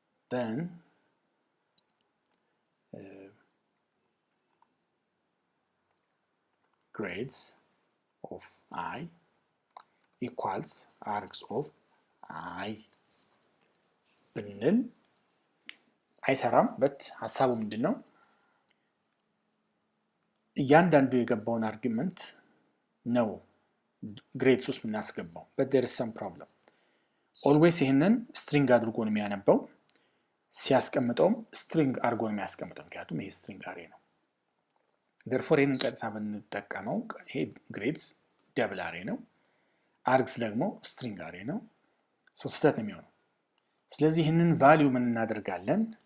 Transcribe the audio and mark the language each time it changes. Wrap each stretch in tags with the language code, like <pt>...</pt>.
<en>Then grades of I equals args of I</en> <am>ብንል አይሰራም. but ሐሳቡ ምንድነው? እያንዳንዱ የገባውን አርጊመንት ነው ግሬድስ ውስጥ የምናስገባው.</am> <en>but there is some problem.</en> <am>always ይሄንን string አድርጎ ነው የሚያነበው. ሲያስቀምጠውም string አድርጎ ነው የሚያስቀምጠው ምክንያቱም ይሄ string array ነው. therefore ይሄንን ቀጥታ ብንጠቀመው ይሄ grades double array ነው args ደግሞ string array ነው. so ስህተት ነው የሚሆነው. ስለዚህ ይሄንን ቫልዩ ምን እናደርጋለን?</am>